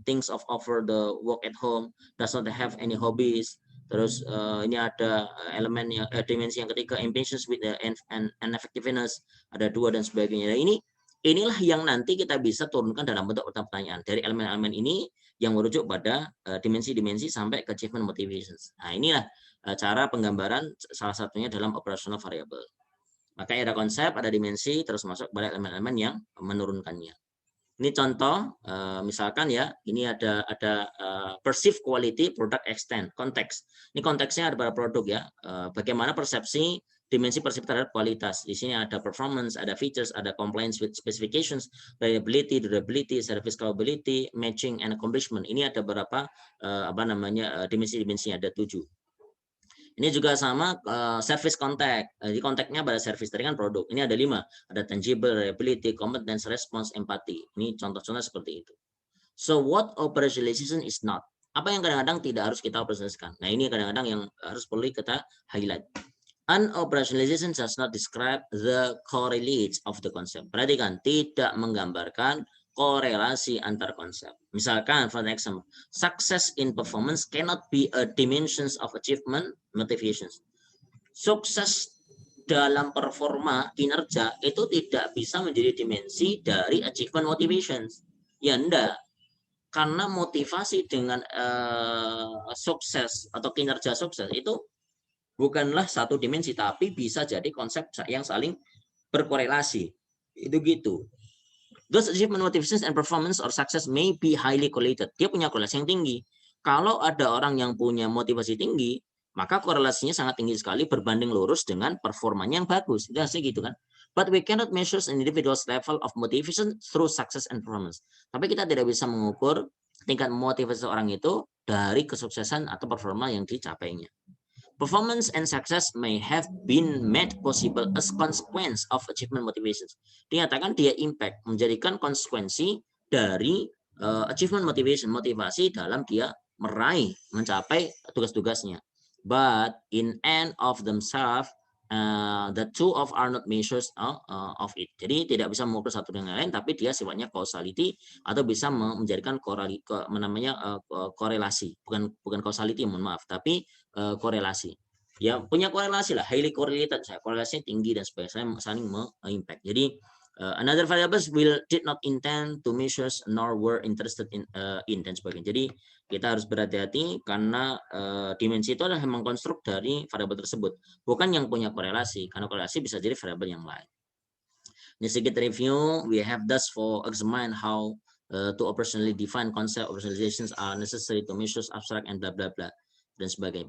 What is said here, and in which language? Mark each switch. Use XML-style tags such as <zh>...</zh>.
<en>Thinks of over the work at home, does not have any hobbies.</en> <id>Terus ini ada elemen yang dimensi yang ketiga,</id> <en>impatience with the and effectiveness,</en> <id>ada 2 dan sebagainya. Nah, inilah yang nanti kita bisa turunkan dalam bentuk pertanyaan dari elemen-elemen ini yang merujuk pada dimensi-dimensi sampai ke achievement motivations. Nah, inilah cara penggambaran salah satunya dalam operational variable. Makanya ada konsep, ada dimensi, terus masuk pada elemen-elemen yang menurunkannya. Ini contoh, misalkan ya, ini ada perceived quality product extent, konteks. Ini konteksnya ada pada produk ya, bagaimana persepsi dimensi persepsi terhadap kualitas. Di sini ada performance, ada features, ada compliance with specifications, reliability, durability, service capability, matching, and accomplishment. Ini ada beberapa dimensi-dimensinya, ada 7. Ini juga sama service contact. Jadi kontaknya pada service tadi kan produk. Ini ada 5. Ada tangible, reliability, competence, response, empathy. Ini contoh-contoh seperti itu.</id> <en>So what operationalization is not?</en> <id>Apa yang kadang-kadang tidak harus kita operasionaliskan? Nah, ini kadang-kadang yang harus perlu kita highlight.</id> <en>Unoperationalization does not describe the correlates of the concept.</en> <id>Perhatikan, tidak menggambarkan korelasi antar konsep. Misalkan,</id> <en>for example, success in performance cannot be a dimensions of achievement motivations.</en> <id>Sukses dalam performa kinerja itu tidak bisa menjadi dimensi dari achievement motivations. Ya enggak. Karena motivasi dengan sukses atau kinerja sukses itu bukanlah satu dimensi, tapi bisa jadi konsep yang saling berkorelasi. Itu gitu.</id> <en>Those achievement motivations and performance or success may be highly correlated.</en> <id>Dia punya korelasi yang tinggi. Kalau ada orang yang punya motivasi tinggi, maka korelasinya sangat tinggi sekali berbanding lurus dengan performanya yang bagus. Itu hasilnya gitu kan.</id> <en>But we cannot measure an individual's level of motivation through success and performance.</en> <id>Tapi kita tidak bisa mengukur tingkat motivasi seorang itu dari kesuksesan atau performa yang dicapainya.</id> <en>Performance and success may have been made possible as consequence of achievement motivations.</en> <id>Dinyatakan dia impact, menjadikan konsekuensi dari achievement motivation, motivasi dalam dia meraih, mencapai tugas-tugasnya.</id> <en>But in and of themselves, the two of are not measures of it.</en> <id>Jadi tidak bisa mengukur satu dengan lain, tapi dia sifatnya causality atau bisa menjadikan korelasi, bukan causality, mohon maaf, tapi korelasi. Ya punya korelasi lah,</id> <en>highly correlated,</en> <id>korelasinya tinggi dan sebagainya, saling mengimpact.</id> <en>Jadi another variables did not intend to measure nor were interested in</en> <id>dan sebagainya. Jadi kita harus berhati-hati karena dimensi itu adalah memang konstruk dari variabel tersebut, bukan yang punya korelasi, karena korelasi bisa jadi variabel yang lain. Ini sedikit review.</id> <en>We have thus for examine how to operationally define concept operationalizations are necessary to measure abstract and bla bla bla</en> <id>dan sebagainya.</id>